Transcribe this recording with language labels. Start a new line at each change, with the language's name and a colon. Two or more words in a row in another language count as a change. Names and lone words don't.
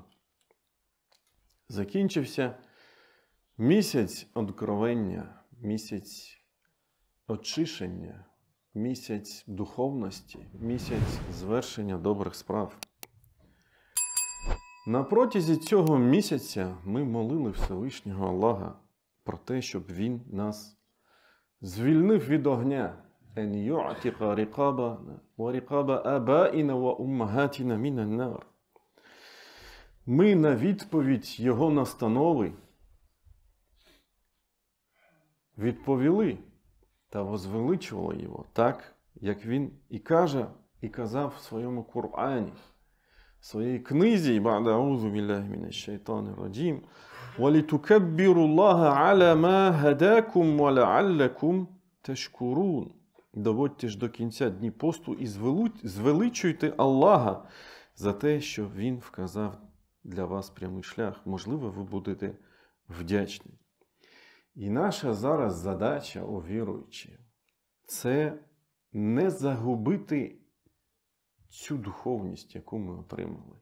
Ukrainian: Закінчився місяць откровення, місяць очищення, місяць духовності, місяць звершення добрих справ. На протязі цього місяця ми молили Всевишнього Аллаха про те, щоб Він нас звільнив від огня.
Arabic: «أن يعتق رقابنا ورقاب آبائنا وأمهاتنا من النار».
Ukrainian: Ми на відповідь Його настанови відповіли та возвеличували Його так, як Він і каже, і казав в своєму Корані, в своїй книзі
Arabic: «بعد أعوذ بالله من الشيطان الرجيم» «ولتكبروا الله على ما هداكم ولعلكم تشكرون».
Ukrainian: Доводьте ж до кінця дні посту і звеличуйте Аллаха за те, що Він вказав для вас прямий шлях. Можливо, ви будете вдячні. І наша зараз задача, о віруючі, це не загубити цю духовність, яку ми отримали.